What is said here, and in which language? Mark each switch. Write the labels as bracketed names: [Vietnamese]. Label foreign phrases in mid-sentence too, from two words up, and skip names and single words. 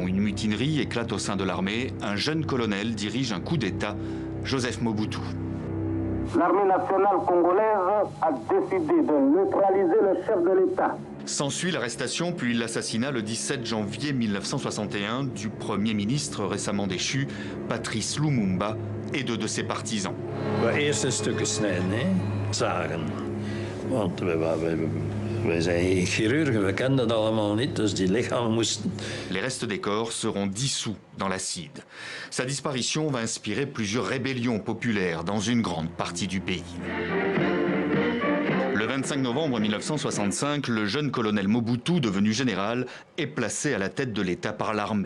[French] Une mutinerie éclate au sein de l'armée. Un jeune colonel dirige un coup d'État, Joseph Mobutu. L'armée nationale congolaise a décidé de neutraliser le chef de l'État. S'ensuit l'arrestation puis l'assassinat le 17 janvier 1961 du Premier ministre récemment déchu, Patrice Lumumba, et de ses partisans. [Dutch] Eerst een stuk snijden, hè? Zagen. Want wij zijn chirurgen, we kenden dat allemaal niet, dus die lichamen moesten... [French] Les restes des corps seront dissous dans l'acide. Sa disparition va inspirer plusieurs rébellions populaires dans une grande partie du pays. Le 25 novembre 1965, le jeune colonel Mobutu, devenu général, est placé à la tête de l'État par l'armée.